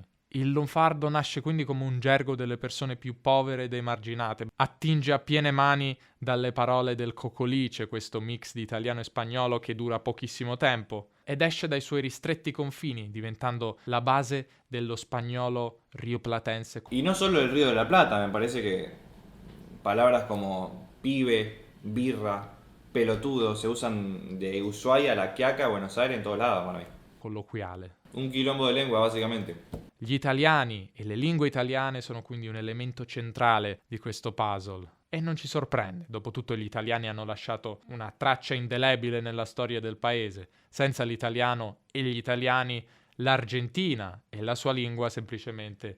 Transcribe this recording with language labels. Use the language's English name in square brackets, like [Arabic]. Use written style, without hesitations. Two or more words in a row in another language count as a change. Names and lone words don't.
[Italian] Il lunfardo nasce quindi come un gergo delle persone più povere ed emarginate, attinge a piene mani dalle parole del cocolice, questo mix di italiano e spagnolo che dura pochissimo tempo, ed esce dai suoi ristretti confini, diventando la base dello spagnolo rioplatense. [Spanish] Y no solo el Río de la Plata, me parece que palabras como pibe, birra, pelotudo se usan de Ushuaia a La Quiaca, a Buenos Aires, en todos lados, bueno, [Italian] Colloquiale. [Spanish] un quilombo de lengua básicamente. [Italian] Gli italiani e le lingue italiane sono quindi un elemento centrale di questo puzzle. E non ci sorprende, dopotutto gli italiani hanno lasciato una traccia indelebile nella storia del paese. Senza l'italiano e gli italiani, l'Argentina e la sua lingua semplicemente